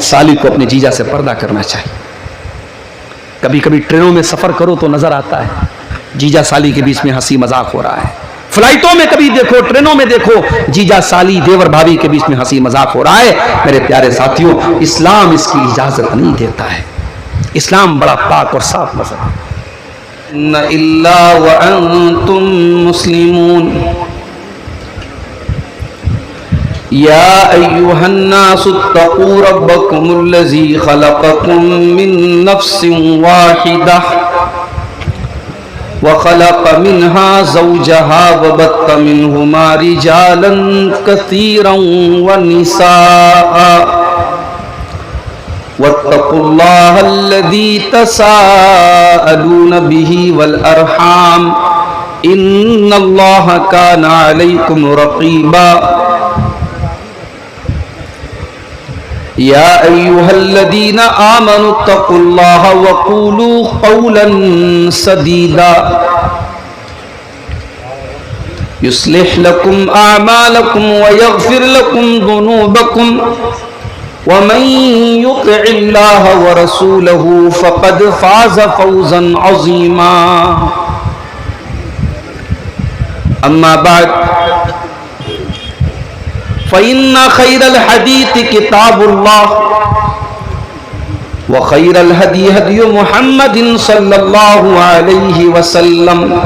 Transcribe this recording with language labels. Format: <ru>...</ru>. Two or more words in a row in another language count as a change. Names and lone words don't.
<hi>साली को अपने जीजा से पर्दा करना चाहिए। कभी कभी ट्रेनों में सफर करो तो नजर आता है, जीजा साली के बीच में हंसी मजाक हो रहा है। फ्लाइटों में कभी देखो, ट्रेनों में देखो, जीजा साली, देवर भाभी के बीच में हंसी मजाक हो रहा है। मेरे प्यारे साथियों, इस्लाम इसकी इजाजत नहीं देता है। इस्लाम बड़ा पाक और साफ मज़हब है।</hi> <ar>ن إلا وأنتم مسلمون, يا أيها الناس اتقوا ربكم الذي خلقكم من نفس واحدة وخلق منها زوجها وبث منهما رجالا كثيرا ونساء واتقوا الله الذي تساءلون به والأرحام إن الله كان عليكم رقيبا. يا أيها الذين آمنوا اتقوا الله وقولوا قولا سديدا يصلح لكم أعمالكم ويغفر لكم ذنوبكم ومن يطع الله ورسوله فقد فاز فوزا عظيما. أما بعد فإن خير الحديث كتاب الله وخير الهدي هدي محمد صلى الله عليه وسلم</ar>